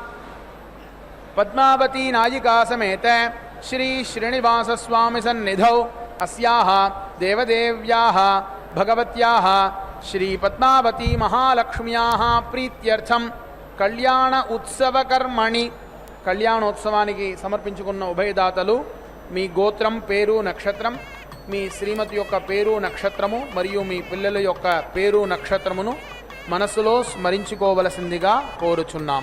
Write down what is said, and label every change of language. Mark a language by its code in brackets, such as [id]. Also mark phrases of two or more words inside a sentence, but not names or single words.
[sa] पद्मावती नायिका समेत श्री श्रीनिवास स्वामी सन्निधौ अस्याः देवदेव्याः भगवत्याः श्री पद्मावती महालक्ष्म्याः प्रीत्यर्थं कल्याण उत्सव कर्मणि [te] కళ్యాణోత్సవానికి సమర్పించుకున్న ఉభయదాతలు మీ గోత్రం పేరు నక్షత్రం మీ శ్రీమతి యొక్క పేరు నక్షత్రము మరియు మీ పిల్లల యొక్క పేరు నక్షత్రమును మనసులో స్మరించుకోవలసిందిగా కోరుచున్నాము.